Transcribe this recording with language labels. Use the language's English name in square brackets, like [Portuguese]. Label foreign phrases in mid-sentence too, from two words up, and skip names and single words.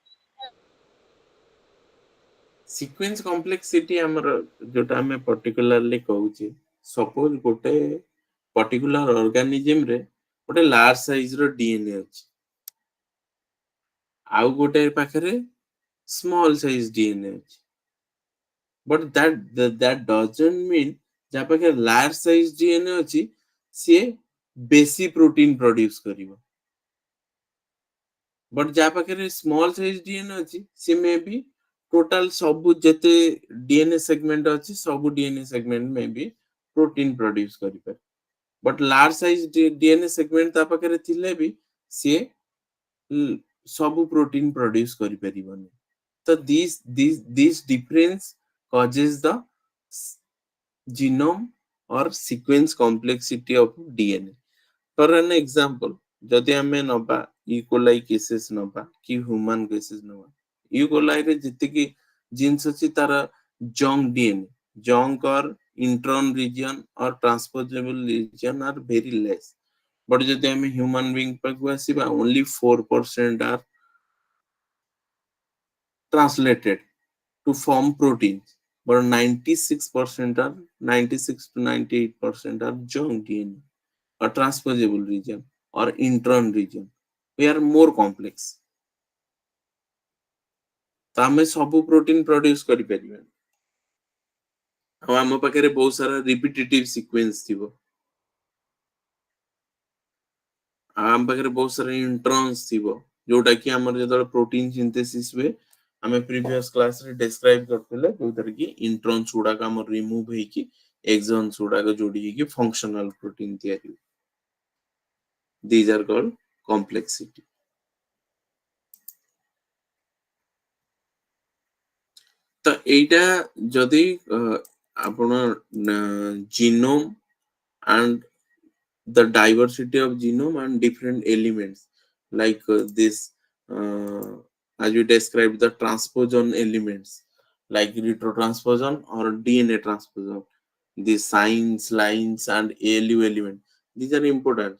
[English] sequence complexity [Odia] ଆମର ଯୋଉଟା ଆମେ ପର୍ଟିକୁଲାରଲି କହୁଛେ, ସପୋଜ ଗୋଟେ [English] particular organismରେ [Odia] ଗୋଟେ [English] large size [Odia] ର DNA ଅଛି, ଆଉ ଗୋଟେ ପାଖରେ [English] small size DNA [Odia] ଅଛି, [English] but that doesn't mean [Odia] ଯାହା ପାଖରେ [English] large size DNA [Odia] ଅଛି ସିଏ ବେଶୀ [English] protein produce [Odia] କରିବ, but ଯାହା ପାଖରେ [English] small size DNA [Odia] ଅଛି ସିଏ ମେ ବି ଟୋଟାଲ ସବୁ ଯେତେ [English] DNA segment [Odia] ଅଛି ସବୁ [English] DNA segment [Odia] ମେ ବି [English] protein produce [Odia] କରିପାରେ, but [English] large size DNA segment [Odia] ତା ପାଖରେ ଥିଲେ ବି ସିଏ ସବୁ [English] protein produce [Odia] କରିପାରିବନି। [English] So these difference causes the genome or sequence complexity of DNA. For an example, [Odia] ଯଦି ଆମେ ନବା ଇକୋଲାଇ କେसेस ନବା କି [English] human cases [Odia] ନବା, ଇକୋଲାଇ ରେ ଯେତିକି ଜିନ୍ସ ଅଛି ତାର [English] junk DNA, junk or intron region or transposable region are very less, [Odia] but ଯଦି ଆମେ [English] human being [Odia] ପାଖକୁ ଆସିବା [English] only 4% are translated to form proteins, but 96% are 96 to 98% are junk DNA or transposable region or intron region. We are more complex. [Odia] ତ ଆମେ ସବୁ [English] protein produce [Odia] କରିପାରିବାନି, ଆଉ ଆମ ପାଖରେ ବହୁତ ସାରା [English] repetitive sequence [Odia] ଥିବ, ଆଉ ଆମ ପାଖରେ ବହୁତ ସାରା ଇଣ୍ଟ୍ରନ୍ସ ଥିବ ଯୋଉଟା କି ଆମର ଯେତେବେଳେ [English] protein synthesis [Odia] ହୁଏ ଆମେ [English] previous class [Odia] ରେ ଡେସ୍କ୍ରାଇବ କରିଥିଲେ, ଯୋଉଥିରେ କି ଇଣ୍ଟ୍ରନ୍ସ ଗୁଡାକ ଆମର ରିମୁଭ ହେଇକି ଏକ୍ସନ୍ସ ଗୁଡାକ ଯୋଡି ହେଇକି [English] functional protein [Odia] ତିଆରି ହୁଏ। [English] These are called complexity. [Odia] ତ ଏଇଟା ଯଦି ଆପଣ [English] ଜିନୋମ and the diversity of genome and different elements like this as we described the transposon elements like retrotransposon or DNA transposon, the signs, lines and ALU element, these are important.